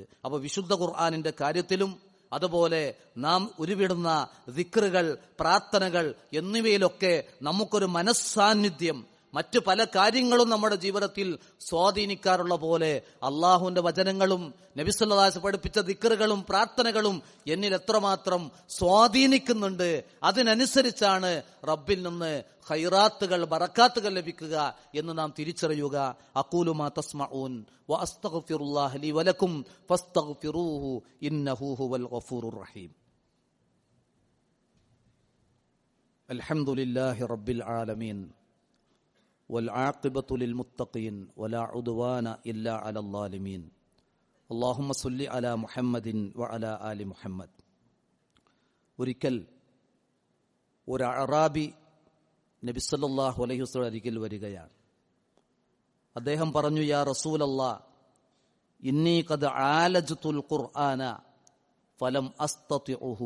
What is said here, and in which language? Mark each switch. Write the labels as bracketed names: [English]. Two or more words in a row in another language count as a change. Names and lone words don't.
[Malayalam] അപ്പൊ വിശുദ്ധ ഖുർആനിന്റെ കാര്യത്തിലും അതുപോലെ നാം ഉരുവിടുന്ന ദിക്റുകൾ, പ്രാർത്ഥനകൾ എന്നിവയിലൊക്കെ നമുക്കൊരു മനസ്സാന്നിധ്യം, മറ്റു പല കാര്യങ്ങളും നമ്മുടെ ജീവിതത്തിൽ സ്വാധീനിക്കാറുള്ള പോലെ അള്ളാഹുവിന്റെ വചനങ്ങളും നബി [Arabic] صلى الله عليه وسلم [Malayalam] പഠിപ്പിച്ച ദിക്റുകളും പ്രാർത്ഥനകളും എന്നിൽ എത്രമാത്രം സ്വാധീനിക്കുന്നുണ്ട്, അതിനനുസരിച്ചാണ് റബ്ബിൽ നിന്ന് ഖൈറാത്തുകൾ, ബറക്കാത്തുകൾ ലഭിക്കുക എന്ന് നാം തിരിച്ചറിയുക. [Arabic] أقول ما تسمعون وأستغفر الله لي ولكم فاستغفروه إنه هو الغفور الرحيم. الحمد لله رب العالمين والعاقبة للمتقين ولا عدوان إلا على الظالمين اللهم صل على محمد وعلى آل محمد. [Malayalam] ഒരിക്കൽ ഒരു അറാബി നബി [Arabic] صلى الله عليه وسلم [Malayalam] അരികിൽ വരികയാണ്. അദ്ദേഹം പറഞ്ഞു, [Arabic] يا رسول الله، إني قد عالجت القرآن فلم أستطعه.